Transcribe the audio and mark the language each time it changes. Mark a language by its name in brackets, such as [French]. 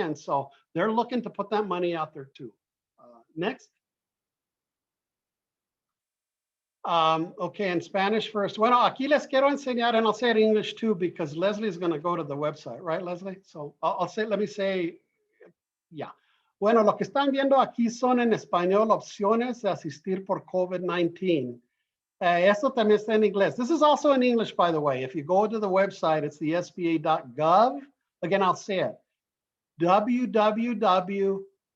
[English] And so they're looking to put that money out there too. Next. Okay, in Spanish first. [Spanish] Bueno, aquí les quiero enseñar, [English] and I'll say it in English too, because Leslie is going to go to the website, right, Leslie? So I'll say, let me say, yeah. [Spanish] Bueno, lo que están viendo aquí son en español opciones de asistir por COVID-19. Esto también está en inglés. [English] This is also in English, by the way. If you go to the website, it's the sba.gov. Again, I'll say it. www.sba.gov.